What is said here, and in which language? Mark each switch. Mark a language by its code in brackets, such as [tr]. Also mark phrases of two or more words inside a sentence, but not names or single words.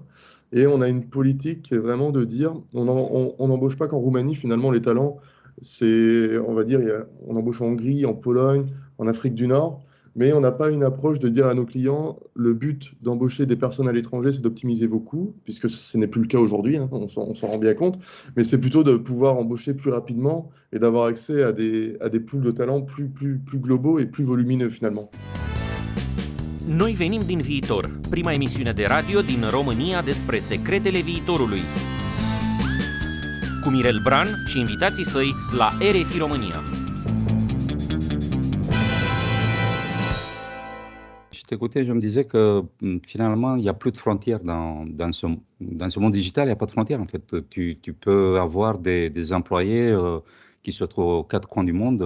[fr] Et on a une politique qui est vraiment de dire, on n'embauche pas qu'en Roumanie, finalement, les talents, on va dire, on embauche en Hongrie, en Pologne, en Afrique du Nord, mais on n'a pas une approche de dire à nos clients, le but d'embaucher des personnes à l'étranger, c'est d'optimiser vos coûts, puisque ce n'est plus le cas aujourd'hui, hein, on s'en rend bien compte, mais c'est plutôt de pouvoir embaucher plus rapidement et d'avoir accès à des pools de talents plus globaux et plus volumineux finalement. [ro] Noi venim din viitor, prima emisiune de radio din România despre secretele viitorului. Cu Mirel Bran și invitații săi la RFI România. [fr] Je t'écoutais, je me disais que finalement, il n'y a plus de frontières dans ce monde digital, il n'y a pas de frontières en fait. Tu peux avoir des employés qui se trouvent aux quatre coins du monde.